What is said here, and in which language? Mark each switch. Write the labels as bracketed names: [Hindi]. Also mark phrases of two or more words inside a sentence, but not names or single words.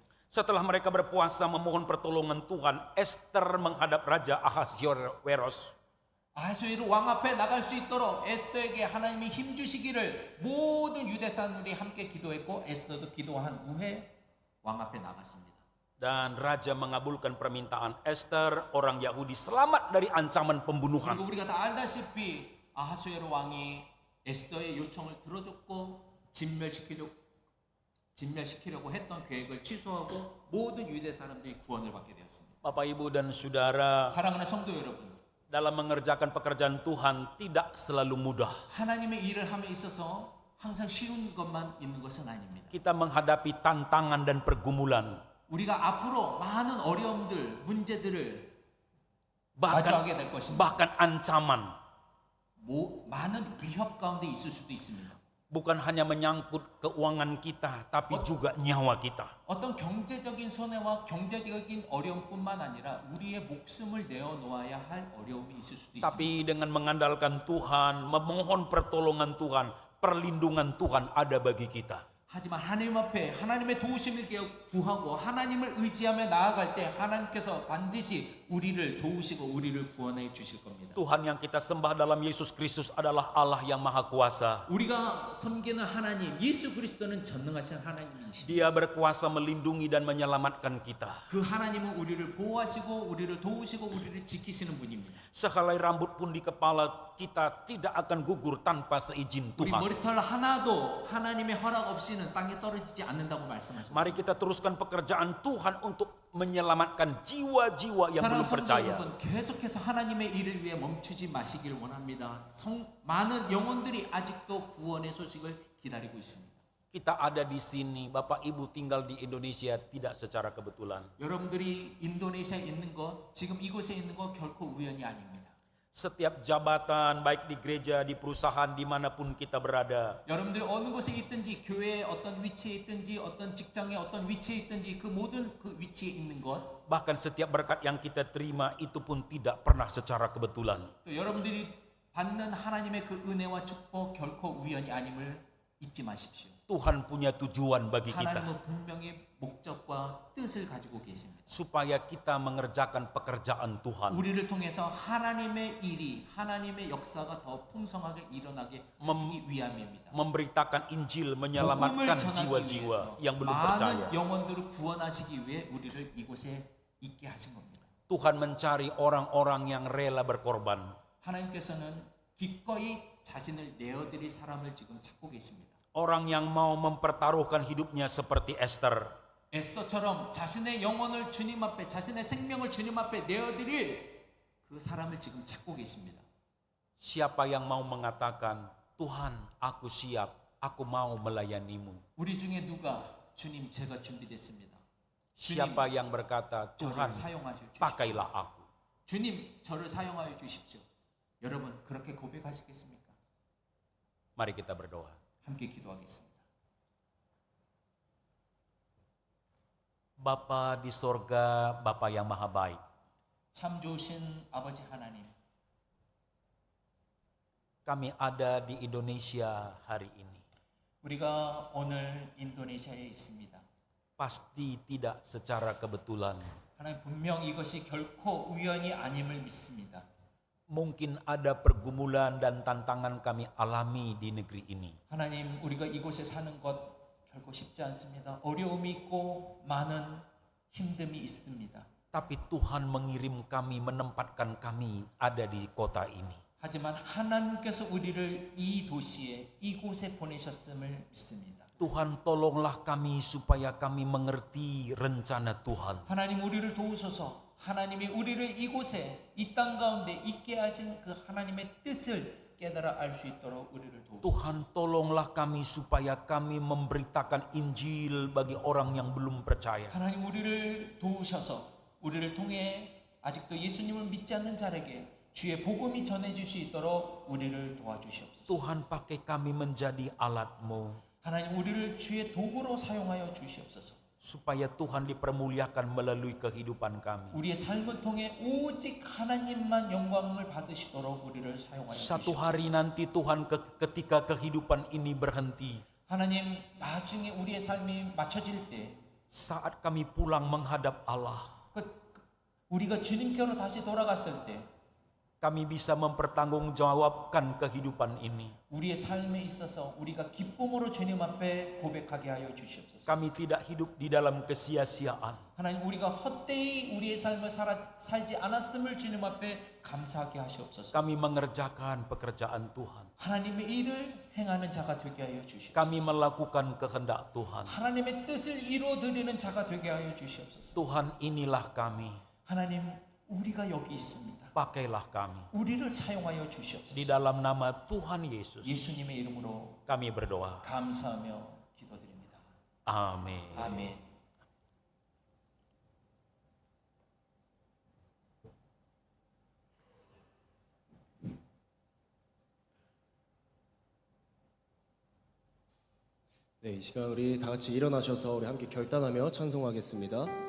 [Indonesian] Setelah mereka berpuasa memohon pertolongan Tuhan, Esther menghadap Raja Ahasuerus. [Korean] 아하수에로 왕 앞에 나갈 수 있도록 에스더에게 하나님이 힘 주시기를 모든 유대 사람들이 함께 기도했고 에스더도 기도한 후에 왕 앞에 나갔습니다. [Indonesian] Dan raja mengabulkan permintaan Esther, orang Yahudi selamat dari ancaman pembunuhan. [Korean] 그리고 우리가 다 알다시피 아하수에로 왕이 에스더의 요청을 들어줬고 진멸시키려고 했던 계획을 취소하고 모든 유대 사람들이 구원을 받게 되었습니다. [Indonesian] Bapak, Ibu, dan Saudara, [Korean] 사랑하는 성도 여러분, [Indonesian] dalam mengerjakan pekerjaan Tuhan tidak selalu mudah. [Korean] 하나님의 일을 함에 있어서 항상 쉬운 것만 있는 것은 아닙니다. [Indonesian] Kita menghadapi tantangan dan pergumulan. [Korean] 우리가 앞으로 많은 어려움들, 문제들을 [Indonesian] Bahkan, [Korean] 마주하게 될 것입니다. [Indonesian] bahkan ancaman. [Korean] 많은 위협 가운데 있을 수도 있습니다. [Indonesian] Bukan hanya menyangkut keuangan kita, tapi juga nyawa kita. [Korean] 어떤 경제적인 손해와 경제적인 어려움뿐만 아니라 우리의 목숨을 내어놓아야 할 어려움이 있을 수도 있습니다. [Indonesian] Tapi dengan mengandalkan Tuhan, memohon pertolongan Tuhan, perlindungan Tuhan ada bagi kita. [Korean] 하지만 하나님 앞에 하나님의 도우심을 구하고 하나님을 의지하며 나아갈 때 하나님께서 반드시 우리를 도우시고 우리를 구원해 주실 겁니다. [Indonesian] Tuhan yang kita sembah dalam Yesus Kristus adalah Allah yang Maha Kuasa. [Korean] 우리가 섬기는 하나님 예수 그리스도는 전능하신 하나님이십니다. [Indonesian] Dia berkuasa melindungi dan menyelamatkan kita. [Korean] 그 하나님은 우리를 보호하시고 우리를 도우시고 우리를 지키시는 분입니다. [Indonesian] Sehelai rambut pun di kepala kita tidak akan gugur tanpa seizin [Korean] 우리 [Indonesian] Tuhan. [Korean] 머리털 하나도 하나님의 허락 없이는 땅에 떨어지지 않는다고 말씀하셨습니다. [Indonesian] Mari kita teruskan pekerjaan Tuhan untuk menyelamatkan jiwa-jiwa yang belum [Korean] 사랑하는 성도 [Indonesian] percaya. [Korean] 여러분, 계속해서 하나님의 일을 위해 멈추지 마시길 원합니다. 많은 영혼들이 아직도 구원의 소식을 기다리고 있습니다. [Indonesian] Kita ada di sini, Bapak Ibu tinggal di Indonesia tidak secara kebetulan. [Korean] 여러분들이 인도네시아에 있는 것, 지금 이곳에 있는 것 결코 우연이 아닙니다. [Indonesian] Setiap jabatan, baik di gereja, di perusahaan, dimanapun kita berada, [Korean] 여러분들이 어느 곳에 있든지 교회의 어떤 위치에 있든지 어떤 직장의 어떤 위치에 있든지 그 모든 그 위치에 있는 것, [Indonesian] bahkan setiap berkat yang kita terima itu pun tidak pernah secara kebetulan. [Korean] 또 여러분들이 받는 하나님의 그 은혜와 축복 결코 우연이 아님을 잊지 마십시오. [Indonesian] Tuhan punya tujuan bagi kita, [Korean] 하나님은 분명히 목적과 뜻을 가지고 계십니다. [Indonesian] supaya kita mengerjakan pekerjaan Tuhan. [Korean] 우리를 통해서 하나님의 일이, 하나님의 역사가 더 풍성하게 일어나게 하시기 위함입니다. [Indonesian] Memberitakan Injil, [Korean] 복음을 [Indonesian] menyelamatkan [Korean] 전하기 [Indonesian] jiwa-jiwa [Korean] 위해서 [Indonesian] yang belum percaya. [Korean] 많은 영혼들을 구원하시기 위해 우리를 이곳에 있게 하신 겁니다. [Indonesian] Tuhan mencari orang-orang yang rela berkorban. [Korean] 하나님께서는 기꺼이 자신을 내어드릴 사람을 지금 찾고 계십니다. [Indonesian] Orang yang mau mempertaruhkan hidupnya seperti Esther. [Korean] 에스더처럼 자신의 영혼을 주님 앞에, 자신의 생명을 주님 앞에 내어드릴 그 사람을 지금 찾고 계십니다. [Indonesian] Siapa yang mau mengatakan, Tuhan, aku siap, aku mau melayanimu. [Korean] 우리 중에 누가 주님 제가 준비됐습니다. [Indonesian] Siapa yang berkata, Tuhan, [Korean] 저를 사용하여 주십시오. [Indonesian] pakailah aku. [Korean] 주님 저를 사용하여 주십시오. 여러분 그렇게 고백하시겠습니까? [Indonesian] Mari kita berdoa. [Korean] 함께 기도하겠습니다. [Indonesian] Bapa di sorga, Bapa yang maha baik. [Korean] 참 좋으신 아버지 하나님, [Indonesian] Kami ada di Indonesia hari ini. [Korean] 우리가 오늘 인도네시아에 있습니다. [Indonesian] Pasti tidak secara kebetulan. [Korean] 하나님 분명 이것이 결코 우연이 아님을 믿습니다. [Indonesian] Mungkin ada pergumulan dan tantangan kami alami di negeri ini. [Korean] 하나님 우리가 이곳에 사는 것 결코 쉽지 않습니다. 어려움이 있고 많은 힘듦이 있습니다. [Indonesian] Tapi Tuhan mengirim kami, menempatkan kami ada di kota ini. [Korean] 하지만 하나님께서 우리를 이 도시에 이곳에 보내셨음을 믿습니다. [Indonesian] Tuhan tolonglah kami supaya kami mengerti rencana Tuhan. [Korean] 하나님 우리를 도우소서. 하나님이 우리를 이곳에 이 땅 가운데 있게 하신 그 하나님의 뜻을 깨달아 알 수 있도록 우리를 도우소서. [Indonesian] Tuhan tolonglah kami supaya kami memberitakan Injil bagi orang yang belum percaya. [Korean] 하나님 우리를 도우셔서 우리를 통해 아직도 예수님을 믿지 않는 자에게 주의 복음이 전해질 수 있도록 우리를 도와주시옵소서. [Indonesian] Tuhan pakai kami menjadi alat-Mu. [Korean] 하나님 우리를 주의 도구로 사용하여 주시옵소서. [Indonesian] Supaya Tuhan dipermuliakan melalui kehidupan kami. [Korean] 우리의 삶을 통해 오직 하나님만 영광을 받으시도록 우리를 사용하여 [Indonesian] Satu [Korean] 주시옵소서. [Indonesian] hari nanti Tuhan ketika kehidupan ini berhenti, [Korean] 하나님 나중에 우리의 삶이 맞춰질 때 [Indonesian] saat kami pulang menghadap Allah, [Korean] 우리가 주님께로 다시 돌아갔을 때 [Indonesian] kami bisa mempertanggungjawabkan kehidupan ini. [Korean] 우리의 삶에 있어서 우리가 기쁨으로 주님 앞에 고백하게 하여 주시옵소서. [Indonesian] Kami tidak hidup di dalam kesia-siaan. [Korean] 하나님, 우리가 헛되이 우리의 삶을 살지 않았음을 주님 앞에 감사하게 하시옵소서. [Indonesian] Kami mengerjakan pekerjaan Tuhan. [Korean] 하나님의 일을 행하는 자가 되게 하여 주시옵소서. [Indonesian] Kami melakukan kehendak Tuhan. [Korean] 하나님의 뜻을 이루어드리는 자가 되게 하여 주시옵소서. [Indonesian] Tuhan, inilah kami. [Korean] 하나님, 우리가 여기 있습니다. [Indonesian] Pakailah kami. [Korean] 우리를 사용하여 주시옵소서. [Indonesian] Di dalam nama Tuhan Yesus, [Korean] 예수님의 이름으로 [Indonesian] kami berdoa. [Korean] 감사하며 기도드립니다. [Indonesian] Amin. [Korean] 아멘. 네, 이 시간 우리 다 같이 일어나셔서 우리 함께 결단하며 찬송하겠습니다.